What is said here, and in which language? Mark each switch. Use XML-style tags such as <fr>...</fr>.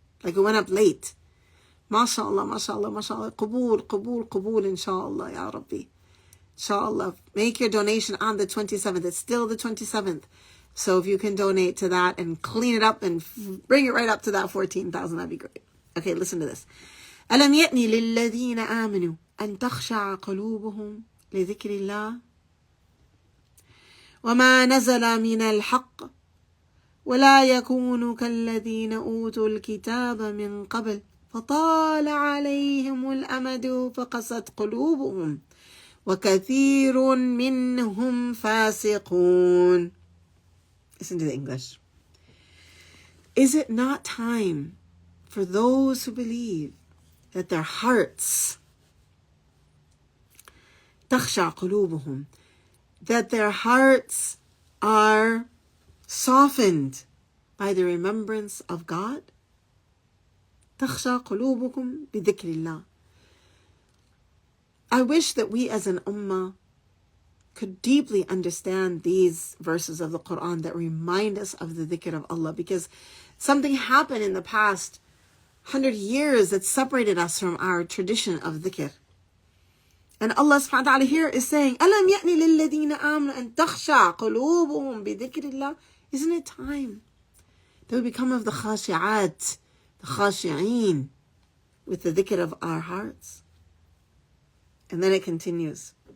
<en>Like it went up late. MashaAllah, MashaAllah, MashaAllah. Qabool, inshaAllah, Ya Rabbi. InshaAllah. Make your donation on the 27th. It's still the 27th. So if you can donate to that and clean it up and bring it right up to that 14,000, that'd be great. Okay, listen to this.</en> <ar>ألم يأنِ للذين آمنوا أن تخشع قلوبهم لذكر الله وما نزل من الحق ولا يكونوا كالذين أوتوا الكتاب من قبل فطال عليهم الأمد فقست قلوبهم وكثير منهم فاسقون.</ar> <en>Listen to the English. Is it not time for those who believe that their hearts, تخشع قلوبهم, that their hearts are softened by the remembrance of God?</en> <ar>تخشع قلوبكم بذكر الله.</ar> <en>I wish that we as an ummah could deeply understand these verses of the Quran that remind us of the dhikr of Allah, because something happened in the past 100 years that separated us from our tradition of dhikr.</en> <ar>And Allah subhanahu wa ta'ala here is saying, أَلَمْ يَأْنِ لِلَّذِينَ آمَنُوا أَن تَخْشَعَ قُلُوبُهُم بِذِكْرِ اللَّهِ.</ar> <en>Isn't it time that we become of the khashi'at, the khashi'een, with the dhikr of our hearts? And then it continues.</en>